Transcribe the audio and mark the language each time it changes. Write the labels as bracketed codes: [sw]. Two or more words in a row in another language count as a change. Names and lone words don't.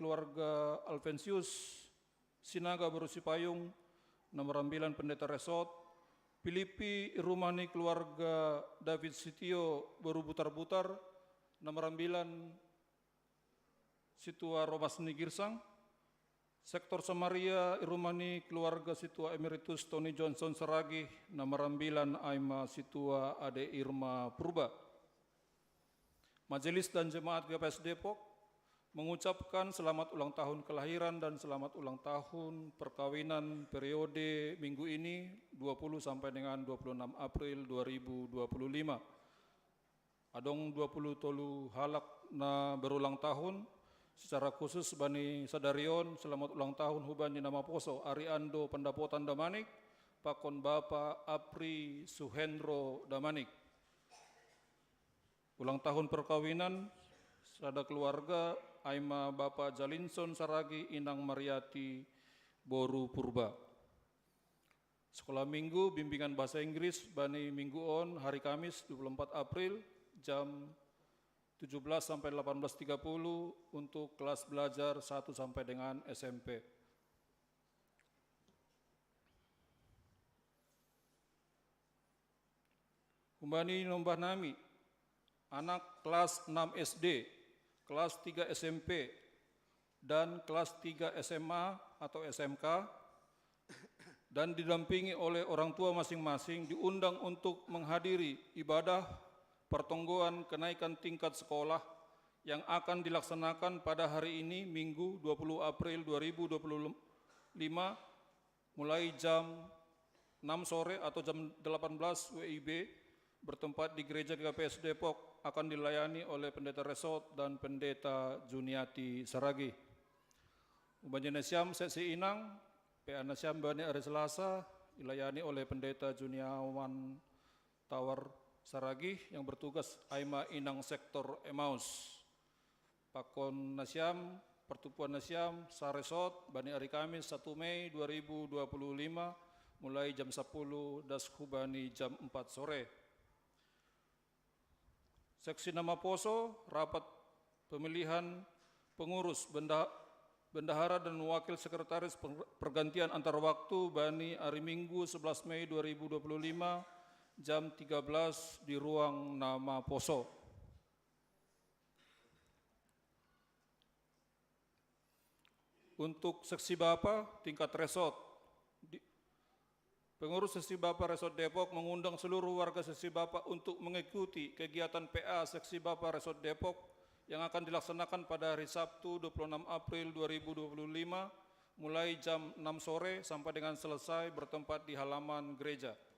[bts] keluarga Alvensius Sinaga Baru Sipayung, nomor 9 Pendeta Resort, Filipi i rumah ni keluarga David Sitio Baru Butar-Butar, nomor 9 Situa Romas Nigirsang, sektor Samaria Irumani keluarga Situa Emeritus Tony Johnson Saragi, nomor 9 Aima Situa Ade Irma Purba. [id] Majelis dan Jemaat GKPS Depok mengucapkan selamat ulang tahun kelahiran dan selamat ulang tahun perkawinan periode minggu ini 20 sampai dengan 26 April 2025. [bts] Adong 20 tolu halak na berulang tahun. [id] Secara khusus Bani Sadarion, selamat ulang tahun [bts] hubani nama poso [id] Ariando Pendapotan Damanik, Pakon Bapa Apri Suhendro Damanik. Ulang tahun perkawinan, sada keluarga Aima Bapa Jalinson Saragi Inang Mariati Boru Purba. Sekolah minggu bimbingan bahasa Inggris Bani Minggu On hari Kamis 24 April jam 17 sampai 18.30 untuk kelas belajar 1 sampai dengan SMP. [bts] Kumbani nombah nami, [id] anak kelas 6 SD, kelas 3 SMP, dan kelas 3 SMA atau SMK, dan didampingi oleh orang tua masing-masing diundang untuk menghadiri ibadah pertonggoan kenaikan tingkat sekolah yang akan dilaksanakan pada hari ini Minggu 20 April 2025 mulai jam 6 sore atau jam 18 WIB bertempat di Gereja GKPS Depok akan dilayani oleh Pendeta Resort dan Pendeta Juniati Saragi. Ubanja Nasyam Seksi Inang, PA Nasyam Bani hari Selasa dilayani oleh Pendeta Juniawan Tawar Saragi yang bertugas Aima Inang Sektor Emaus. [bts] Pakon Nasyam, Pertupuan Nasyam, Saresot, Bani hari Kamis 1 Mei 2025 mulai jam 10 Dasku Bani jam 4 sore. [id] Seksi [bts] nama Poso, [id] rapat pemilihan pengurus bendahara dan wakil sekretaris pergantian antar waktu Bani hari Minggu 11 Mei 2025 jam 13 di ruang [bts] nama Poso. [id] Untuk seksi Bapa tingkat resort, pengurus seksi Bapa Resort Depok mengundang seluruh warga seksi Bapa untuk mengikuti kegiatan PA seksi Bapa Resort Depok yang akan dilaksanakan pada hari Sabtu 26 April 2025 mulai jam 6 sore sampai dengan selesai bertempat di halaman gereja.